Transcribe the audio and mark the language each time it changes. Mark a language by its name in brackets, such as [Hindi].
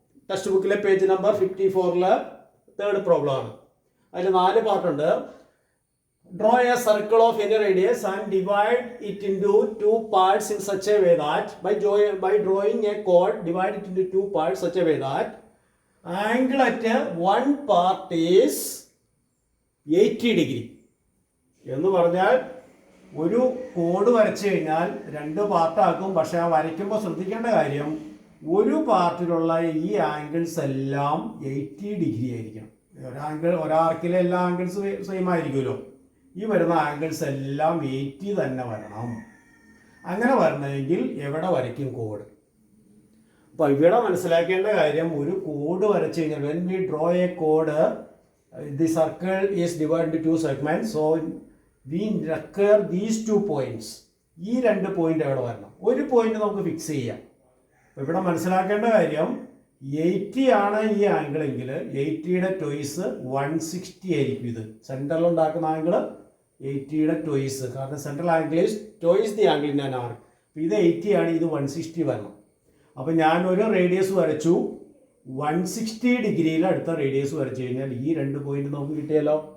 [Malayalam] Text ബുക്കിലെ page number 54-ലെ 3rd problem ആണ്. അതിൽ 4 പാർട്ടുണ്ട്. [English] Draw a circle of any radius and divide it into two parts in such a way that by drawing a chord, divide it into two parts such a way that angle at one part is 80 degree. [Malayalam] എന്ന് പറഞ്ഞാൽ ഒരു code വരച്ചു കഴിഞ്ഞാൽ രണ്ട് പാർട്ടാക്കും. പക്ഷെ ആ വരയ്ക്കുമ്പോൾ ശ്രദ്ധിക്കേണ്ട കാര്യം ഒരു പാർട്ടിലുള്ള ഈ ആംഗിൾസ് എല്ലാം 80 ഡിഗ്രി ആയിരിക്കണം. ഒരാർക്കിലെ എല്ലാ ആംഗിൾസും സെയിം ആയിരിക്കുമല്ലോ. ഈ വരുന്ന ആംഗിൾസ് എല്ലാം 80 തന്നെ വരണം. അങ്ങനെ വരണമെങ്കിൽ എവിടെ വരയ്ക്കും കോഡ്? അപ്പോൾ ഇവിടെ മനസ്സിലാക്കേണ്ട കാര്യം, ഒരു കോഡ് വരച്ചു കഴിഞ്ഞാൽ [English] when we draw a code, the circle is divided into two segments, so we require these 2 points. [Malayalam] ഈ 2 പോയിന്റ് എവിടെ വരണം? ഒരു പോയിന്റ് നമുക്ക് ഫിക്സ് ചെയ്യാം. ഇവിടെ മനസ്സിലാക്കേണ്ട കാര്യം 80 ആണ് ഈ ആംഗിൾ എങ്കിൽ 80യുടെ ട്വൈസ് 160 ആയിരിക്കും. ഇത് സെൻറ്ററിൽ ഉണ്ടാക്കുന്ന ആംഗിൾ 80യുടെ ട്വൈസ്, കാരണം [English] Central angle is twice the angle in an arc. [Malayalam] ഇത് 80 ആണ്, ഇത് 160 വരണം. അപ്പം ഞാൻ ഒരു റേഡിയസ് വരച്ചു, 160 ഡിഗ്രിയിൽ അടുത്ത റേഡിയസ് വരച്ചു കഴിഞ്ഞാൽ ഈ 2 പോയിന്റ് നമുക്ക് കിട്ടിയല്ലോ.